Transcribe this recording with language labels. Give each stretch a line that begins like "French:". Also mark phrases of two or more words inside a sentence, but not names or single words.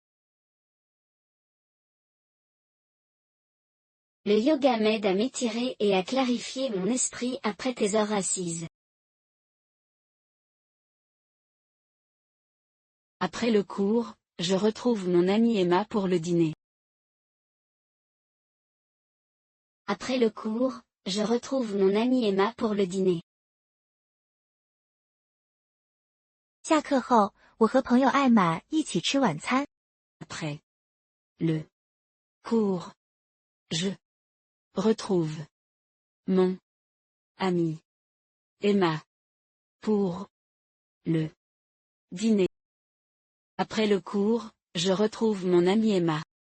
French: Le yoga m'aide à m'étirer et à clarifier mon esprit après tes heures assises. Après le cours, je retrouve mon amie Emma pour le dîner. Après le cours, je retrouve mon amie Emma pour le dîner.
Chinese: 下课后，我和朋友艾玛一起吃晚餐。
French: Après le cours, je retrouve mon amie Emma pour le dîner. Après le cours, je retrouve mon amie Emma.